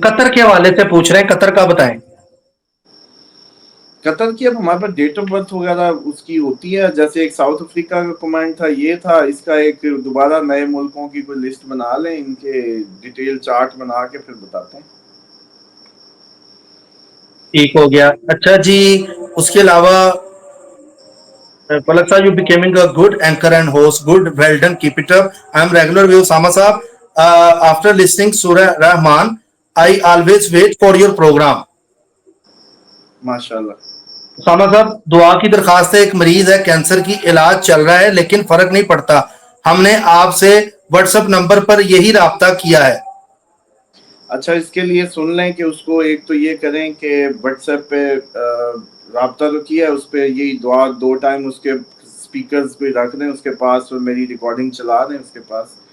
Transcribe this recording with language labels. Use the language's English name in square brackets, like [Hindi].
[Urdu] قطر کے حوالے سے پوچھ رہے ہیں, قطر کا بتائیں. قطر کی اب ہمارے پاس ڈیٹ آف برتھ وغیرہ اس کی ہوتی ہے, جیسے ایک ساؤتھ افریقہ کا کمانڈ تھا, یہ تھا. اس کا ایک دوبارہ نئے ملکوں کی کوئی لسٹ بنا لیں, ان کے ڈیٹیل چارٹ بنا کے پھر بتاتے ہیں. ٹھیک ہو گیا. اچھا جی, اس کے علاوہ [English] Palak sir, you becoming a good anchor and host. Good, well done. Keep it up. I am regular with Osama sahab. After listening Surah Rahman, I always wait for your program. [Urdu] ماشاء اللہ. اسامہ صاحب دعا کی درخواست ہے, ایک مریض ہے cancer کی, علاج چل رہا ہے لیکن فرق نہیں پڑتا. ہم نے آپ سے واٹس ایپ نمبر پر یہی رابطہ کیا ہے. اچھا, اس کے لیے سن لیں کہ اس کو ایک تو یہ کریں کہ واٹس ایپ پہ رابطہ تو کیا ہے, اس پہ یہی دعا 2 ٹائم اس کے اسپیکرز پہ رکھ دیں اس کے پاس, اور میری ریکارڈنگ چلا دیں اس کے پاس.